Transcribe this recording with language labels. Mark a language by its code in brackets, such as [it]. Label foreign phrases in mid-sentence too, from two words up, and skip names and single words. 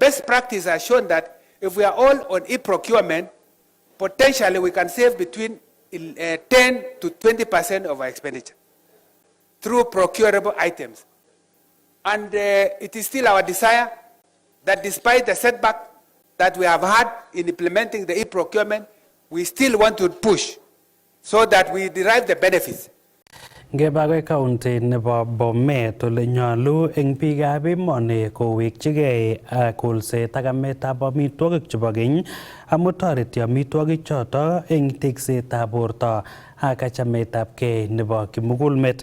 [en] Best practice has shown that if we are all on e-procurement, potentially we can save between 10 to 20% of our expenditure through procurable items. And it is still our desire that despite the setback that we have had in implementing the e-procurement, we still want to push so that we derive the benefits. [kln] Ngebagwe county nebo Bomet ole nyolu eng biikab emoni kowekchigei kolset ak ametab amitwogik chebo keny amu toreti amitwogik choto eng teksetab borto ak chametabgei nebo kimugulmet.